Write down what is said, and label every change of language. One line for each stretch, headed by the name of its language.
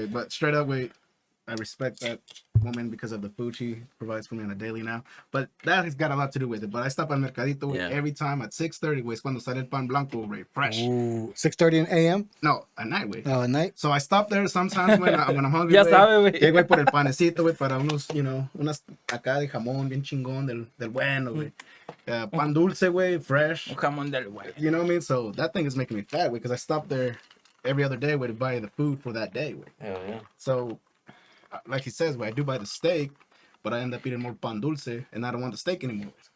English: wait, but straight up, wait. I respect that woman because of the food she provides for me on a daily now. But that has got a lot to do with it. But I stop at Mercadito wey, Yeah. every time at 6:30,
Spanish: güey, es cuando sale el pan blanco, wey, fresh.
English: Ooh, 6:30 a.m. No, at night, güey. At night. So I stop there sometimes when I'm hungry.
Spanish: Ya güey. sabe, güey. Llego ahí por el panecito, güey, para unos, unas acá de jamón bien chingón del bueno, güey. Pan dulce, güey, fresh. Jamón del güey.
English: You know what I mean? So that thing is making me fat, güey, because I stop there every other day, güey, to buy the food for that day, güey. Hell yeah. So, like he says, güey, I do buy the steak, but I end up eating more pan dulce, and I don't want the steak anymore.